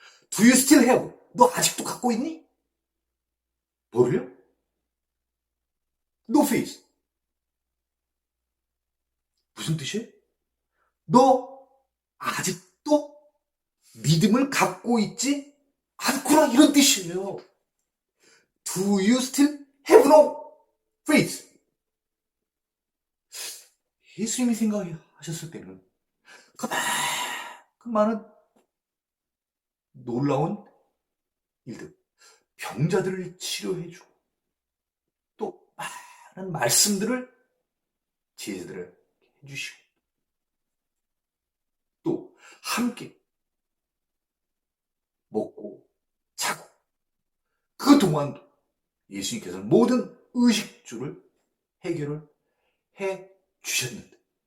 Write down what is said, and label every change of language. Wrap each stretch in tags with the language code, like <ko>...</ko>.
<en>Do you still have?</en> <ko>너 아직도 갖고 있니? 뭐를요?</ko> <en>No faith.</en> <ko>무슨 뜻이에요? 너 아직도 믿음을 갖고 있지 않구나 이런 뜻이에요.</ko> <en>Do you still have no faith?</en> <ko>예수님이 생각하셨을 때는 그 많은 놀라운 일들, 병자들을 치료해주고 또 많은 말씀들을 제자들을 해주시고 또 함께 먹고 자고 그 동안도 예수님께서는 모든 의식주를 해결을 해 주셨는데</ko>